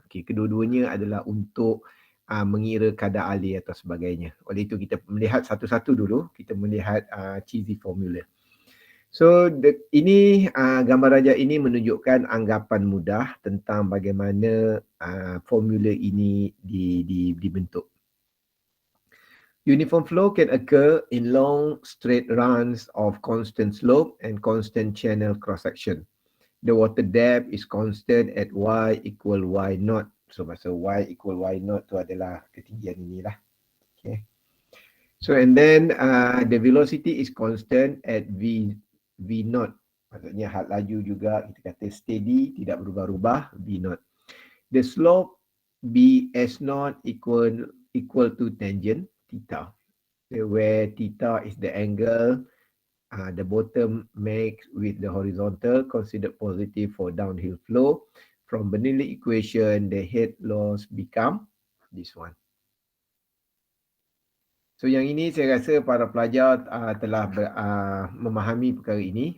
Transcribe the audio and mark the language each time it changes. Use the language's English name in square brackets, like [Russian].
[Malay] Okay, kedua-duanya adalah untuk mengira kadar alih atau sebagainya. Oleh itu kita melihat satu-satu dulu. Kita melihat cheesy formula. So ini gambar rajah ini menunjukkan anggapan mudah tentang bagaimana formula ini dibentuk. [English] Uniform flow can occur in long straight runs of constant slope and constant channel cross-section. The water depth is constant at y equal y naught. [Malay] So masa y equal y naught tu adalah ketinggian inilah. [English] Okay. So and then the velocity is constant at v naught. [Malay] Maksudnya had laju juga kita kata steady, tidak berubah-ubah, v naught. [English] The slope b s naught equal to tangent theta, where theta is the angle the bottom makes with the horizontal considered positive for downhill flow. From Bernoulli equation, the head loss become this one. [Malay] So yang ini saya rasa para pelajar telah memahami perkara ini.